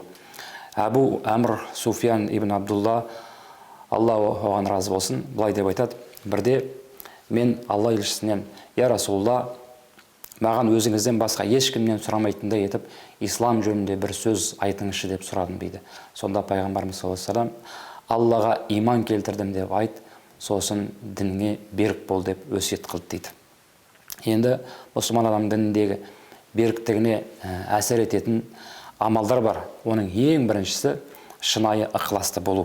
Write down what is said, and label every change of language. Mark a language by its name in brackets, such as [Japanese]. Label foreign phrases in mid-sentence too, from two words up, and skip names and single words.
[Kazakh] Әбу Әмір Суфиян ибн Абдулла, Алла оған разы болсын, былай деп айтады: бірде мен Алла елшісінен: [Arabic] «يا رسول الله, [Kazakh] маған өзіңізден басқа ешкімнен сұрамайтындай етіп, ислам жөнінде бір сөз айтыңызшы» деп сұрадым дейді. Сонда пайғамбарымыз [Arabic] صلى الله عليه وسلم: [Kazakh] «Аллаға иман келтірдім деп айт, сосын дінге берік бол» деп өсиет қылды дейді. Енді мұсылман адам дініндегі беріктігіне әсер ететін амалдар бар. Оның ең біріншісі шынайы ықыласты болу.